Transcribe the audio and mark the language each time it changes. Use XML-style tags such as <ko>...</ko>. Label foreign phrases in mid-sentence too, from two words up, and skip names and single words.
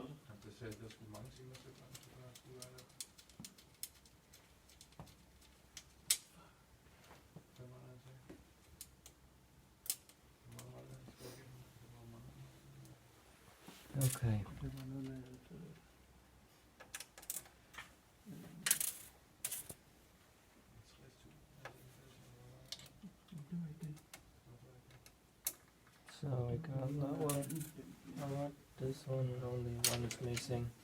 <da>Det sagde, der skulle mange timer til, at skulle være der. Hvad var det, han sagde? Hvor meget var det, han skulle igennem? Det var mange. Okay. Det var noget med, at...</da> <en>So we got that one. Alright, this one, only one is missing.</en>